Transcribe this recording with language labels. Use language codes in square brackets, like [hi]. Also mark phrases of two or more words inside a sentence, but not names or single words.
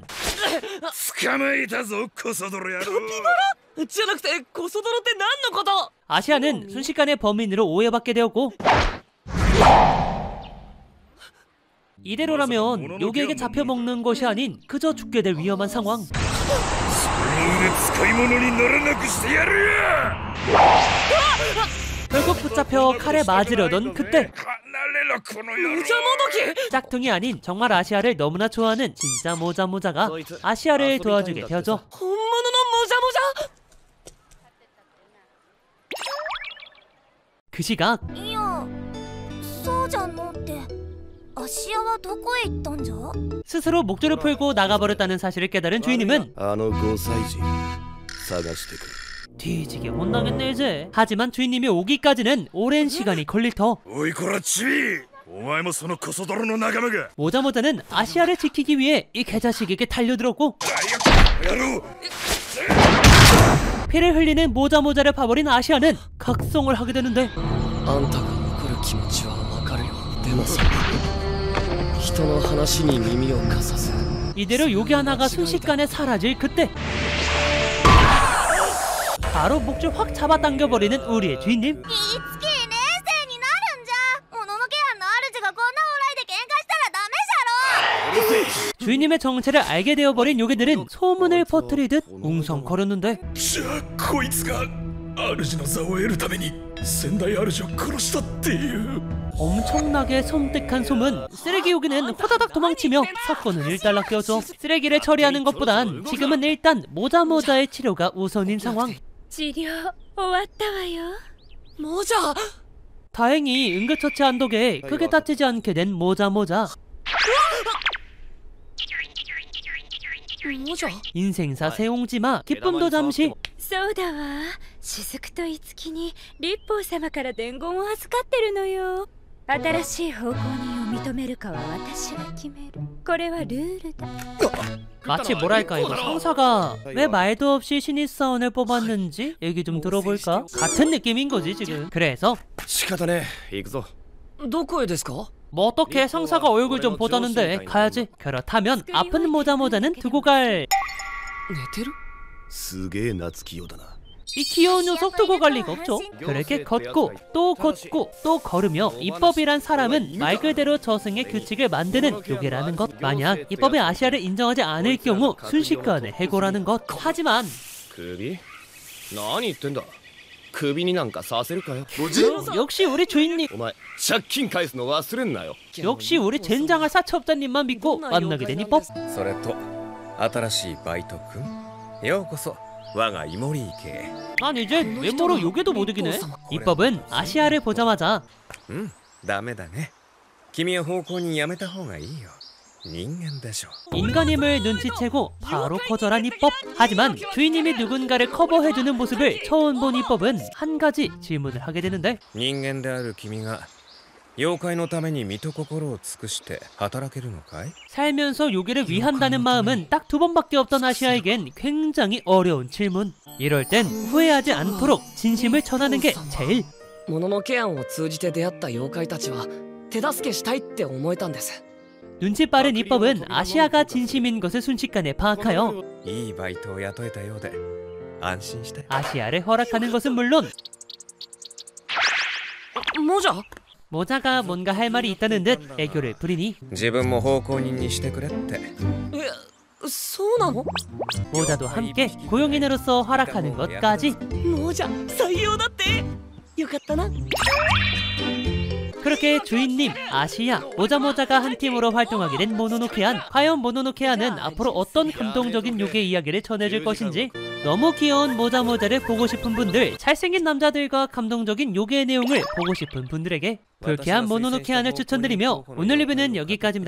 [ja] 捕まえたぞコソ泥野郎じゃなくてコソ泥って何のこと [ko] 아시아는 순식간에 범인으로 오해받게 되었고 이대로라면 요괴에게 잡혀먹는 것이 아닌 그저 죽게 될 위험한 상황 [ja] その腕使い物にならなくしてやるよ [ko] 결국 붙잡혀 칼에 맞으려던 그때 [ja] 離れろこの野郎 [ko] 무자 모독이 짝퉁이 아닌 정말 아시아를 너무나 좋아하는 진짜 모자모자가 아시아를 도와주게 되어져 [ja] 本物のモジャモジャ [ko] 그 시각 [ja] いや、そうじゃのって。芦屋はどこへ行ったんじゃ？ [ko] 스스로 목줄을 풀고 나가버렸다는 사실을 깨달은 주인님은 [ja] あの5歳児探してくる [ko] 뒤지게 혼나겠네 이제. 하지만 주인님이 오기까지는 오랜 시간이 걸릴 터 [ja] おいこらチビお前もそのコソ泥の仲間が [ko] 모자모자는 아시아를 지키기 위해 이 개자식에게 달려들었고 [ja] 野郎 [ko] 피를 흘리는 모자모자를 파버린 아시아는 각성을 하게 되는데 [ja] あんたが怒る気持ちはわかるよでもさ人の話に耳を貸さず [ko] 이대로 요괴 하나가 순식간에 사라질 그때 바로 목줄 확 잡아당겨버리는 우리의 주인님 [ja] いつき冷静になるんじゃ。もののけ庵の主がこんな往来で喧嘩したらダメじゃろ。 [ko] 주인님의 정체를 알게 되어버린 요괴들은 소문을 퍼뜨리듯 웅성거렸는데 [ja] じゃあこいつが主の座を得るために先代主を殺したっていう [ko] 엄청나게 섬뜩한 소문. 쓰레기 요괴는 호다닥 도망치며 사건은 일단락되었죠. 쓰레기를 처리하는 것보단 지금은 일단 모자모자의 치료가 우선인 상황. [ja] 治療終わったわよ。モジャ [ko] 다행히 응급처치한 덕에 크게 다치지 않게 된 모자모자. [ja] モジャ [ko] 인생사 세옹지마 기쁨도 잠시. [ja] そうだわ。雫といつきに立法様から伝言を預かってるのよ。新しい奉公人を認めるかは私が決める。これはルールだ。 [ko] 마치 뭐랄까 이거 상사가 왜 말도 없이 신입사원을 뽑았는지 얘기 좀 들어볼까? 같은 느낌인 거지 지금. 그래서 [ja] 仕方ねえ行くぞどこへですか [ko] 뭐 어떻게 상사가 얼굴 좀 보자는데 가야지. 그렇다면 아픈 모자모자는 두고 갈 [ja] 寝てるすげえ懐きようだな [ko] 이 귀여운 녀석 두고 갈 리가 없죠. 그렇게 걷고 또 걸으며 입법이란 사람은 말 그대로 저승의 규칙을 만드는 요괴라는 것. 만약 입법의 아시아를 인정하지 않을 경우 순식간에 해고라는 것. 하지만 [ja] 首何言ってんだ首になんかさせるかよ [ko] 역시 우리 주인님, [ja] お前借金返すの忘れんなよ [ko] 역시 우리 젠장할 사채업자님만 믿고 만나게 된 입법. [ja] それと新しいバイト君ようこそ我がイモリー家 [ko] 난 이제 외모로 요괴도 못 이기네. 입법은 아시아를 보자마자 [ja] ダメだね君は奉公人やめた方がいいよ人間でしょ [ko] 인간임을 눈치채고 바로 거절한 입법. 하지만 주인님이 누군가를 커버해주는 모습을 처음 본 입법은 한 가지 질문을 하게 되는데 [ja] 人間である君が妖怪のために身と心を尽くして働けるのかい [ko] 살면서 요괴를 위한다는 마음은 딱 2번밖에 없던 아시아에겐 굉장히 어려운 질문. 이럴 땐 후회하지 않도록 진심을 전하는 게 제일 [ja] もののけ庵を通じて出会った妖怪たちは手助けしたいって思えたんです。 [ko] 눈치 빠른 이법은 아시아가 진심인 것을 순식간에 파악하여 [ja] いいバイトを雇えたようで安心したよ。 [ko] 아시아를 허락하는 것은 물론 [ja] もじゃ [ko] 모자가 뭔가 할 말이 있다는 듯 애교를 부리니 [ja] 自分も奉公人にしてくれって。そうなの？ [ko] 모자도 함께 고용인으로서 허락하는 것까지. [ja] もじゃ採用だって。よかったな。 [ko] 그렇게 주인님 아시아 모자모자가 한 팀으로 활동하게 된 모노노케안. 과연 모노노케안은 앞으로 어떤 감동적인 요괴 이야기를 전해줄 것인지. 너무 귀여운 모자모자를 보고 싶은 분들, 잘생긴 남자들과 감동적인 요괴의 내용을 보고 싶은 분들에게 불쾌한 모노노케안을 추천드리며 오늘 리뷰는 여기까지입니다.